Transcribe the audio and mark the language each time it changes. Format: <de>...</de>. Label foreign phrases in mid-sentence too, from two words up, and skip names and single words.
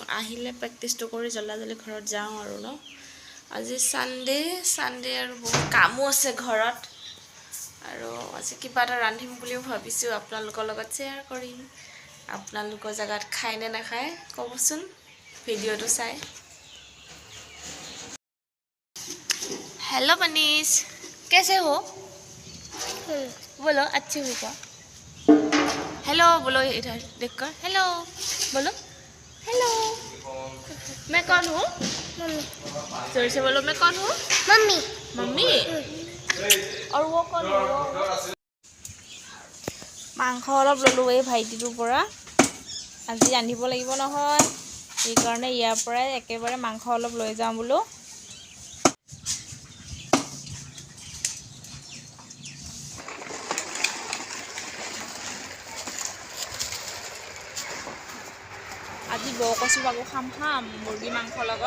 <as>আহিলে প্ৰেক্টিচটো কৰি জল্দি ঘৰত যাওঁ আৰু ন। আজি ছানডে আৰু বহুত কামো আছে ঘৰত, আৰু আজি কিবা এটা ৰান্ধিম বুলিও ভাবিছোঁ। আপোনালোকৰ লগত শ্বেয়াৰ কৰিম। আপোনালোকৰ জেগাত খায় নে নাখায় ক'বচোন ভিডিঅ'টো চাই।</as> <hi>हेलो मनीष, कैसे हो? बोलो अच्छी हो क्या? हेलो बोलो, इधर देखकर हेलो बोलो। हेलो, मैं कौन हूँ? मम्मी। जोर से बोलो, मैं कौन हूँ? मम्मी। मम्मी? और वो कौन है? वो</hi> <as>মাংস অলপ ল'লোঁ এই ভাইটিটোৰ পৰা। আজি ৰান্ধিব লাগিব নহয়, সেইকাৰণে ইয়াৰ পৰাই একেবাৰে মাংস অলপ লৈ যাওঁ বোলো। আজি বৰকচু বাগু খাম মুৰ্গী মাংসৰ লগত।</as>